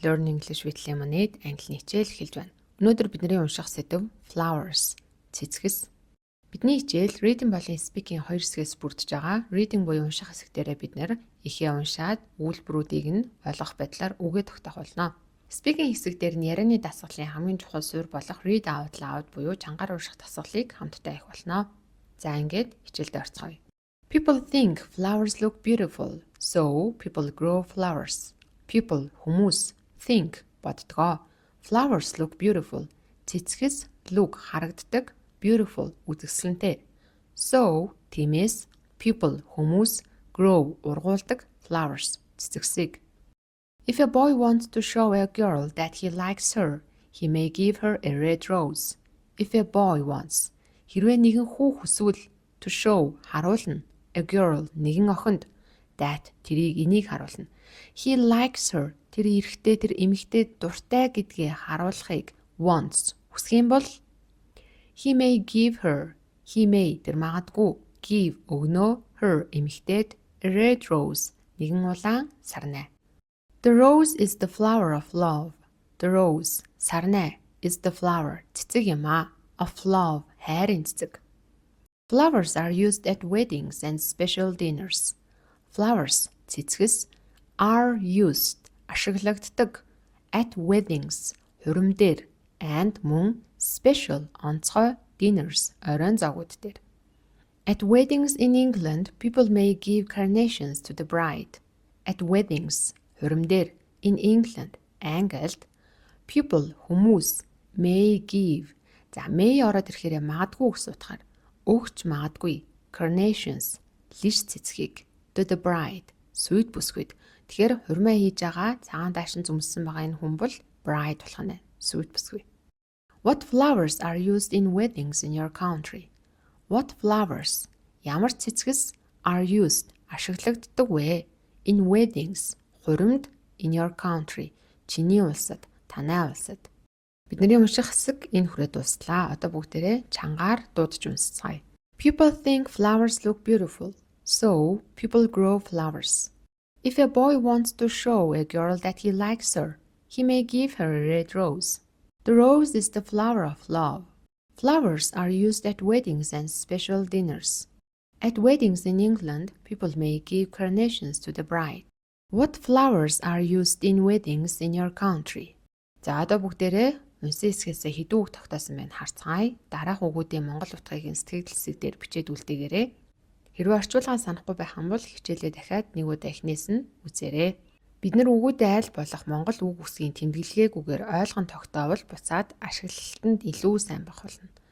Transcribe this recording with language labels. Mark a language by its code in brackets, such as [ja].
[en] Learn English with Lemonade [mn] англи хичээл эхэлж байна. Өнөөдөр бидний унших сэдэв [en] flowers, [mn] цэцгэс. Бидний хичээл reading болон speaking хоёр хэсгээс бүрдэж байгаа. Reading буюу унших хэсэгтэрээ бид нэр ихээ уншаад үйлбэрүүдийг нь ойлгох байдлаар үгээ тогтоох болно. Speaking хэсэг дээр нь ярианы дасгалын хамгийн чухал суурь болох read out loud буюу чангаар унших дасгалыг хамтдаа хийх болно. За ингээд хичээлдээ орцгоё. [en] People think flowers look beautiful, so people grow flowers. People [mn] хүмүүс [en] think [mn] боддгоо. [en] Flowers look beautiful. [mn] Цэцгэс [en] look [mn] харагддаг, [en] beautiful [mn] үзэсгэлэнтэй. [en] So [mn] тиймээс [en] people [mn] хүмүүс [en] grow [mn] ургуулдаг [en] flowers [mn] цэцгэсийг. [en] If a boy wants to show a girl that he likes her, he may give her a red rose. If a boy wants [mn] хэрвээ нэгэн хүү хүсвэл [en] to show [mn] харуулна [en] a girl [mn] нэгэн охинд that тэрийг энийг харуулна. [en] He likes her [mn] тэр эрэгтэй тэр эмэгтэй дуртай гэдгээ харуулахыг wants хүсэх юм бол [en] he may give her he may [mn] тэр магадгүй give өгнө [en] her [mn] эмэгтэйд [en] a red rose [mn] нэгэн улаан сарнай. [en] The rose is the flower of love. The rose [mn] сарнай [en] is the flower [mn] цэцэг юм а [en] of love [mn] хайрын цэцэг. [en] Flowers are used at weddings and special dinners. Flowers, [mn] цэцгэс, [en] are used, [mn] ашиглагддаг, [en] at weddings, [mn] хурим дээр, [en] and [mn] мөн [en] special, [mn] онцгой, [en] dinners, [mn] оройн зоогууд дээр. [en] At weddings in England, people may give carnations to the bride. At weddings, [mn] хурим дээр, [en] in England, [mn] Англид, [en] people, [mn] хүмүүс, [en] may give. [mn] За, may ороод ирэхээр магадгүй гэсэн утгаар. Өгч магадгүй carnations лиш цэцгийг [en] to the bride [mn] сүйд бүсгүйд. Тэгэхээр хурмаа хийж байгаа цагаан даашин зүмссэн байгаа энэ хүн бол bride болох нь сүйд бүсгүй. [en] What flowers are used in weddings in your country? What flowers [mn] ямар цэцгэс [en] are used [mn] ашиглагддаг вэ? [en] In weddings [mn] хуримд [en] in your country [mn] чиний улсад танай улсад. Бидний унших хэсэг энэ хүрээд дуслаа. Одоо бүгдээрээ чангаар дуудаж уншицгаая. [en] People think flowers look beautiful, so people grow flowers. If a boy wants to show a girl that he likes her, he may give her a red rose. The rose is the flower of love. Flowers are used at weddings and special dinners. At weddings in England, people may give carnations to the bride. What flowers are used in weddings in your country? [mn] За одоо бүгдээрээ унсан хэсгээс хэдүү үг тогтоосон байна харцгаая. Дараах үгүүдийн монгол утгыг сэтгэл хэсэг дээр бичээд үлдээгээрэй. Хэрвээ орчуулгаа санахгүй байх юм бол хичээлээ дахиад нэг удаа эхнээс нь үзээрэй. Бид нар үгүүдээ айл болох монгол үг үсгийн тэмдэглэгээгүйгээр ойлгон тогтоовол буцаад ашиглалтанд илүү сайн байх болно.